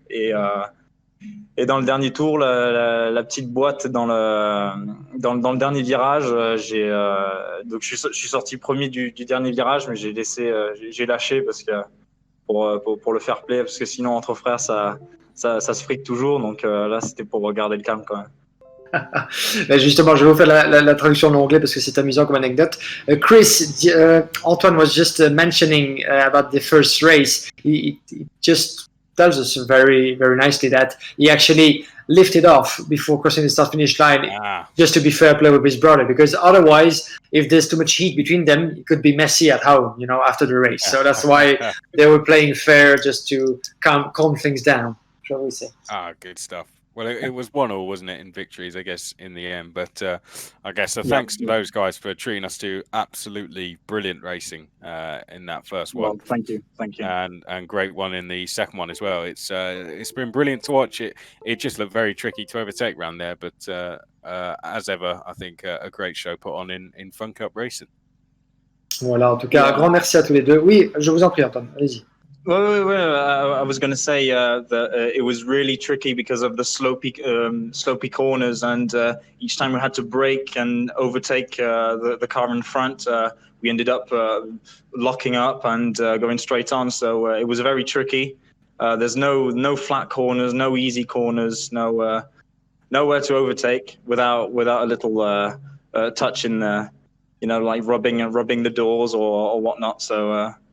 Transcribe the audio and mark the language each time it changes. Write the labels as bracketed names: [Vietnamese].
[French] Et dans le dernier tour, la petite boîte dans le dernier virage, donc je suis sorti premier du dernier virage, mais j'ai lâché parce que pour le fair play, parce que sinon entre frères ça se frique toujours. Donc là, c'était pour garder le calme quand même. Justement, je vais vous faire la traduction en anglais parce que c'est amusant comme anecdote. [English] Chris, Antoine was just mentioning about the first race. He just tells us very, very nicely that he actually lifted off before crossing the start-finish line just to be fair play with his brother, because otherwise, if there's too much heat between them, it could be messy at home, after the race. So that's why they were playing fair, just to calm things down, shall we say. Good stuff. Well, it was 1-1, wasn't it, in victories, I guess, in the end. But I guess thanks to those guys for treating us to absolutely brilliant racing in that first one. Well, thank you. And great one in the second one as well. It's been brilliant to watch. It just looked very tricky to overtake around there, but as ever, I think a great show put on in Fun Cup Racing. [French] Voilà, en tout cas, un grand merci à tous les deux. Oui, je vous en prie, Antoine, allez-y. [English] Well, I was going to say that it was really tricky because of the slopey corners, and each time we had to brake and overtake the car in front, we ended up locking up and going straight on. So it was very tricky. There's no flat corners, no easy corners, nowhere to overtake without a little touch in there, like rubbing the doors or whatnot. So.